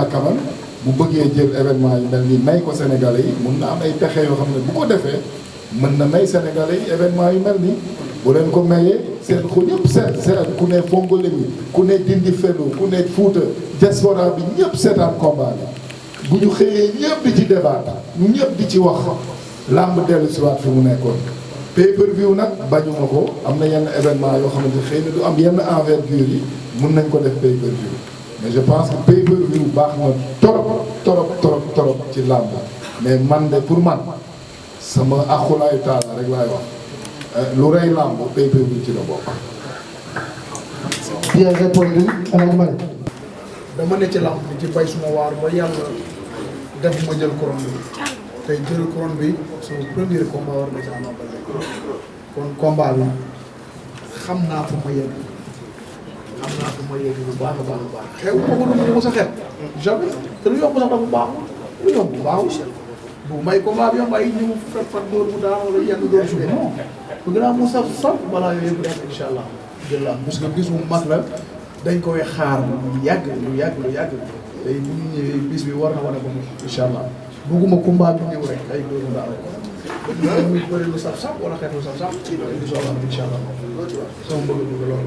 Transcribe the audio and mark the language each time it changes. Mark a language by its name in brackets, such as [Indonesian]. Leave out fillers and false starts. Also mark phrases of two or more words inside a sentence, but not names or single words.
[French] quand même [Wolof] bu bëggee jël événement yu mel nii may ko Sénégalais yi mun na am ay pexe yoo xam ne bu ko defee mën na may Sénégalais yi événement yu mel nii bu leen ko mayee seen ko ñëpp seet ku ne Fongolé mi ku ne Dindi Felo ku ne Fouta diaspora bi ñëpp seetaan combat bi bu ñu xëyee ñëpp di ci débat ñu ñëpp di ci wax làmb dellu si waat fi mu nekkoon pay-per-view nag bañuma ko am na yenn événement yoo xamante xëy na du am yenn envergure yi mun nañ ko def pay-per-view [French] mais je pense que [Wolof] pay-per-view baax na trop ci làmb mais man de pour man sama axulaayu taala rek laay wax lu rey làmb pay-per-view ci la bokk. [French] bien répondu Alioune Mane. [Wolof] dama ne ci làmb bi ci bay suma waar ba yàlla def ma jël couronne bi tey jël couronne bi sama [French] premier combat [Wolof] war na ci Ama Baldé kon combat bi xam naa fu ma yegg bu baax a baax xew ma ko du mu sa xew jamais te lu yomb sax dafa baaxul lu yomb bu baaxul bu may combat bi yomb ay ñëw fat dóor mu daan wala yenn dóor suuf non bu gën a mu saf saf balaa yooyu yëpp def [Arabic] إن شاء الله [Wolof] jël la [French] parce que [Wolof] bis bu mag la dañ koy xaar lu yàgg tey bu ñu ñëwee bis bi war na wane ko [Arabic] إن شاء الله [Wolof] bugguma combat bi ñëw rek ay dóor mu daan ko muy bëri lu saf saf wala xeet lu saf saf di soxla [Arabic] إن شاء الله [Wolof] sama bëgg loolu